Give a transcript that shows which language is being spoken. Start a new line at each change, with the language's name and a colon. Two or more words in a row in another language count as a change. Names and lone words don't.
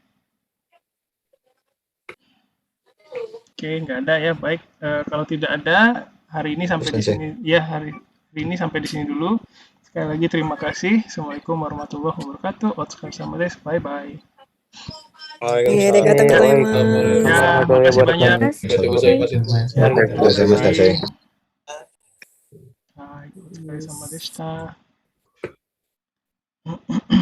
Indonesian: Oke, nggak ada ya. Baik, kalau tidak ada, hari ini sampai di sini. Ya, hari ini sampai di sini dulu. Sekali lagi terima kasih.
Arabic: السلام عليكم ورحمة الله وبركاته.
Japanese: お疲れ様です. Bye-bye.
Indonesian: Iya,
Japanese: ありがとうございます.
Indonesian: Ya, makasih banyak. Terima kasih Mas Sensei.
Japanese: はい、お疲れ様でした.